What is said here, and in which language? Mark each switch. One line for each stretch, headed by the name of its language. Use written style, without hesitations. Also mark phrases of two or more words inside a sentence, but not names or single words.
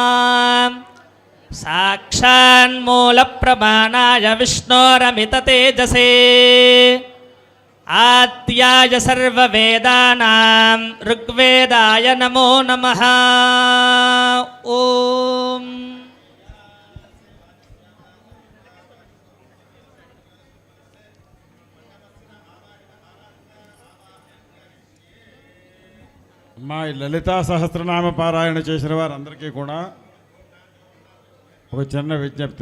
Sanskrit: साक्षान्मूलप्रमाणाय विष्णोरमिततेजसे आद्याय सर्ववेदानां ऋग्वेदाय नमो नमः। ओम
Telugu: మా ఈ లలితా సహస్రనామ పారాయణ చేసిన వారందరికీ కూడా ఒక చిన్న విజ్ఞప్తి.